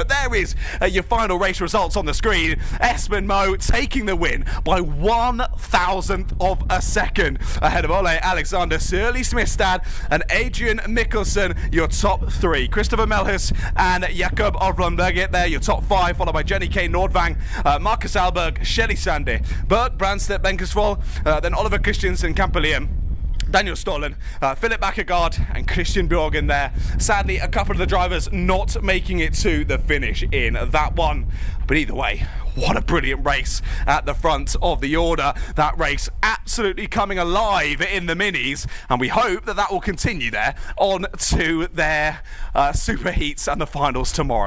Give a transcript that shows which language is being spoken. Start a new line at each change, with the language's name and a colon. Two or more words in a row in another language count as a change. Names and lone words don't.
English: But there is your final race results on the screen. Espen Mo taking the win by 1,000th of a second ahead of Ole Alexander Suli-Smith and Adrian Mikkelsen, your top 3. Christopher Melhus and Jakob Orlund there, your top 5, followed by Jenny K. Nordvang, Marcus Alberg, Shelly Sande, Berg Brandstedt Benkersvold, then Oliver Christiansen Campellium, Daniel Stollen, Philip Bakkegaard and Christian Bjorgen there. Sadly, a couple of the drivers not making it to the finish in that one. But either way, what a brilliant race at the front of the order. That race absolutely coming alive in the minis, and we hope that that will continue there on to their super heats and the finals tomorrow.